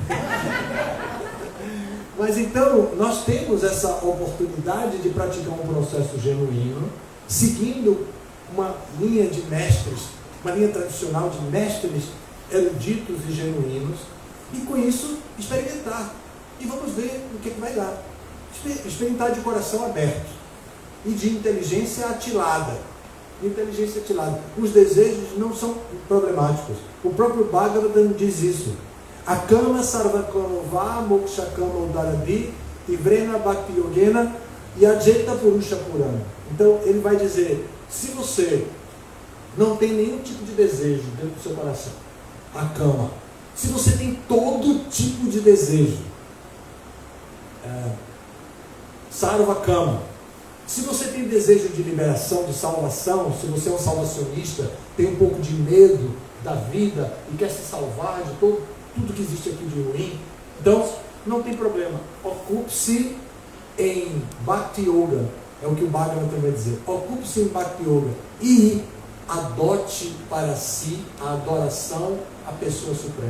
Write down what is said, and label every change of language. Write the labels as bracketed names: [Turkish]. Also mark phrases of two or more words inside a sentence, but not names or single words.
[Portuguese] Mas então, nós temos essa oportunidade de praticar um processo genuíno, seguindo uma linha de mestres, uma linha tradicional de mestres eruditos e genuínos, e com isso experimentar. E vamos ver o que vai dar. Experimentar de coração aberto e de inteligência atilada. Os desejos não são problemáticos. O próprio Bhagavatam diz isso. [Sanskrit] Akama sarvakanova mokshakama udaradi ivrena bhakti yogena yajeta purusha purana. [Portuguese] Então ele vai dizer, se você não tem nenhum tipo de desejo dentro do seu coração, akama, se você tem todo tipo de desejo, sarvakama, se você tem desejo de liberação, de salvação, se você é um salvacionista, tem um pouco de medo da vida e quer se salvar de tudo que existe aqui de ruim, então não tem problema, ocupe-se em [Sanskrit] Bhakti Yoga, [Portuguese] é o que o Bhagavatam vai dizer, ocupe-se em [Sanskrit] Bhakti Yoga [Portuguese] e adote para si a adoração à pessoa suprema.